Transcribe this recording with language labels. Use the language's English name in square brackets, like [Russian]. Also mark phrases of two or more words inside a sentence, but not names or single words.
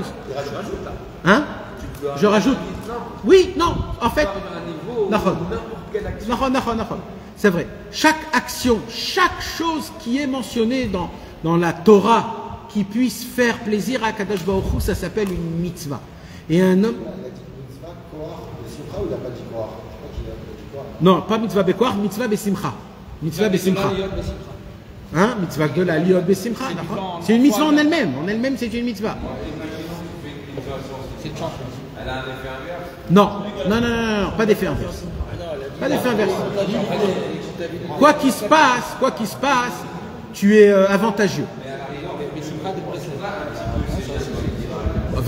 [French] Hein? Je rajoute. Oui, non, en fait. C'est vrai. Chaque action, chaque chose qui est mentionnée dans la Torah qui puisse faire plaisir à [Hebrew] קדוש ברוך הוא, [French] ça s'appelle une mitzvah. Et un homme. Il a dit [Hebrew] מצווה, כוח, בשמחה, [French] ou il n'a pas dit koach? Je crois qu'il a dit koach. Non, pas [Hebrew] מצווה בכוח, מצווה בשמחה. מצווה בשמחה. [French] Hein? Mitzvah de la [Hebrew] להיות בשמחה. [French] C'est une mitzvah en elle-même. En elle-même, c'est une mitzvah. C'est une chance. Elle a un effet inverse. Non, pas d'effet inverse. Pas d'effet inverse. Quoi qu'il se passe, tu es avantageux.